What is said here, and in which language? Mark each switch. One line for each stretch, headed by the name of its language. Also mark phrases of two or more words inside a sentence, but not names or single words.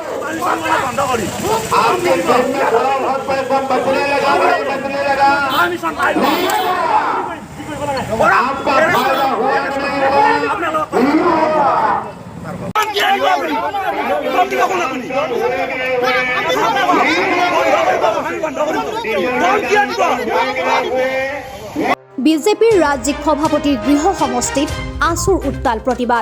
Hindi: आपके घर में थोड़ा बहुत पैसा बचने लगा भाई, बचने लगा। आपका फायदा हुआ कि नहीं
Assamese: বিজেপিৰ ৰাজ্যিক সভাপতিৰ গৃহ সমষ্টিত আছুৰ উত্তাল প্ৰতিবাদ।